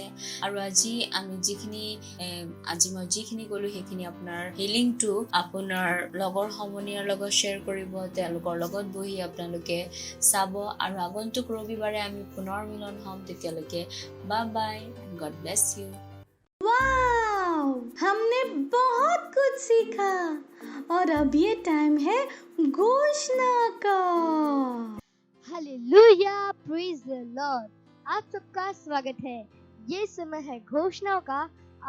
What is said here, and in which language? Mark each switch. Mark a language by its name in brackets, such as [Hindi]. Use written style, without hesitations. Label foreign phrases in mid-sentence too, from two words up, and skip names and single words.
[Assamese] আৰু আজি মই যিখিনি ক'লো সেইখিনি আপোনাৰ এই লিংকটো আপোনাৰ লগৰ সমনীয়াৰ লগত শ্বেয়াৰ কৰিব, তেওঁলোকৰ লগত বহি আপোনালোকে চাব। আৰু আগন্তুক ৰবিবাৰে আমি পুনৰ মিলন হ'ম, তেতিয়ালৈকে [English] bye bye, God bless you. [Hindi] वाओ, हमने बहुत कुछ सीखा और अब ये टाइम है घोषणा का। [English] hallelujah, praise the Lord. [Hindi] आप सबका स्वागत है। ये समय है घोषणाओं का।